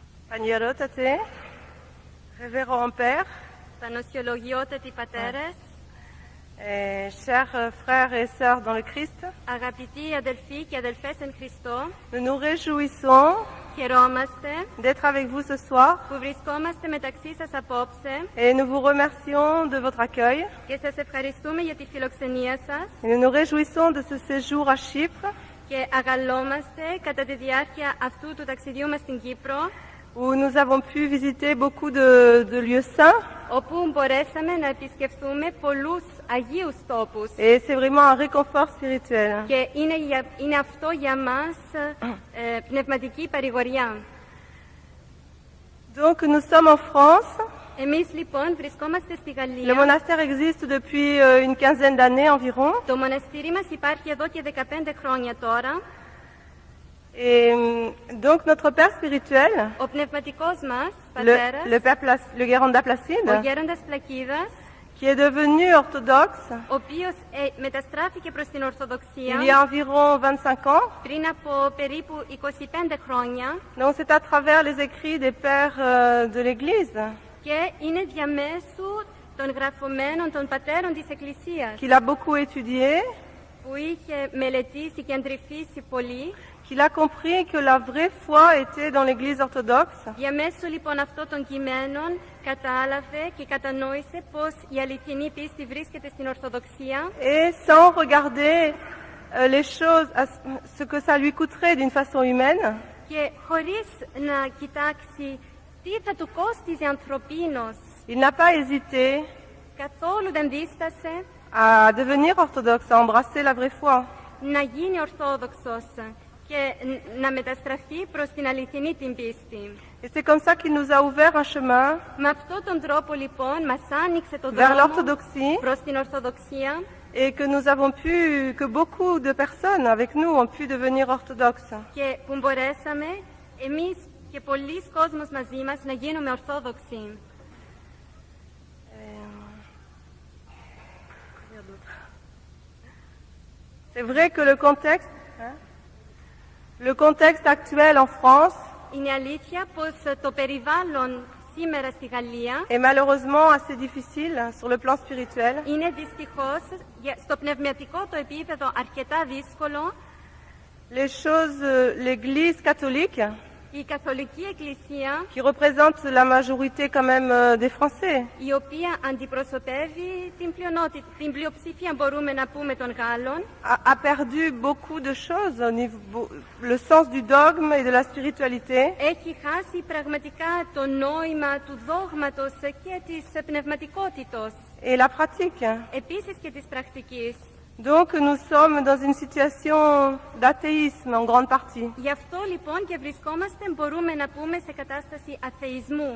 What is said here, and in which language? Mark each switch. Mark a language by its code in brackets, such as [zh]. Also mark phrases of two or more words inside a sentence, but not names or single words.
[el] Πανιερότατε, [fr] révérend père, [el] Πανοσιολογιότατοι πατέρες, [fr] chers frères et sœurs dans le Christ, [el] αγαπητοί αδελφοί και αδελφές εν Χριστώ, [fr] nous nous réjouissons [el] χαιρόμαστε [fr] d'être avec vous ce soir [el] που βρισκόμαστε μεταξύ σας απόψε [fr] et nous vous remercions de votre accueil. [el] και σας ευχαριστούμε για τη φιλοξενία σας [fr] Et nous nous réjouissons de ce séjour à Chypre [el] και αγαλόμαστε κατά τη διάρκεια αυτού του ταξιδιού μας στην Κύπρο, [fr] où nous avons pu visiter beaucoup de lieux saints [el] όπου μπορέσαμε να επισκεφθούμε πολλούς αγίους τόπους. [fr] et c'est vraiment un réconfort spirituel. [el] Και είναι αυτό για μας πνευματική παρηγοριά. [fr] Donc nous sommes en France. [el] Εμείς λοιπόν βρισκόμαστε στη [fr] Le [el] Γαλλία. [fr] monastère existe depuis une quinzaine d'années environ. [el] Το μοναστήρι μας υπάρχει εδώ και 15 χρόνια τώρα. [fr] Et donc notre père spirituel, [el] Ο πνευματικός μας πατέρας, [fr] le Guéranda [el] ο Placide, γέροντας Πλακίδας, [fr] qui est devenu orthodoxe [el] ο οποίος μεταστράφηκε προς την Ορθοδοξία [fr] il y a environ 25 ans. [el] πριν από περίπου 25 χρόνια [fr] Donc c'est à travers les écrits des pères de l'Église [el] και είναι διαμέσου των γραφωμένων των πατέρων της Εκκλησίας [fr] qu'il a beaucoup étudié, [el] που είχε μελετήσει και αντρυφήσει πολύ. [fr] qu'il a compris que la vraie foi était dans l'Église orthodoxe [el] Διαμέσου λοιπόν αυτών των κειμένων κατάλαβε και κατανόησε πως η αληθινή πίστη βρίσκεται στην Ορθοδοξία [fr] et sans regarder les choses, ce que ça lui coûterait d'une façon humaine, [el] και χωρίς να κοιτάξει τι θα του κόστιζε ανθρωπίνως, [fr] il n'a pas hésité [el] καθόλου δεν δίστασε [fr] à devenir orthodoxe, à embrasser la vraie foi. [el] να γίνει Ορθόδοξος και να μεταστραφεί προς την αληθινή την πίστη. [fr] Et c'est comme ça qu'il nous a ouvert un chemin [el] Με αυτόν τον τρόπο λοιπόν μας άνοιξε τον [fr] vers [el] δρόμο [fr] l'orthodoxie [el] προς την Ορθοδοξία [fr] et que nous avons pu, que beaucoup de personnes avec nous ont pu devenir orthodoxes. [el] και που μπορέσαμε εμείς και πολλοί κόσμος μαζί μας να γίνουμε Ορθόδοξοι. [fr] C'est vrai que le contexte actuel en France [el] Είναι αλήθεια πως το περιβάλλον σήμερα στη Γαλλία [fr] est malheureusement assez difficile sur le plan spirituel. [el] είναι δυστυχώς στο πνευματικό το επίπεδο αρκετά δύσκολο. [fr] Les choses, l'Église catholique, [el] Η Καθολική Εκκλησία, [fr] qui représente la majorité quand même des Français, [el] η οποία αντιπροσωπεύει την πλειοψηφία μπορούμε να πούμε των Γάλλων, [fr] a perdu beaucoup de choses au niveau, le sens du dogme et de la spiritualité. [el] έχει χάσει πραγματικά το νόημα του δόγματος και της πνευματικότητος, [fr] Et la pratique. [el] επίσης και της πρακτικής. [fr] Donc nous sommes dans une situation d'athéisme en grande partie. [el] Γι' αυτό λοιπόν και βρισκόμαστε, μπορούμε να πούμε, σε κατάσταση αθεϊσμού.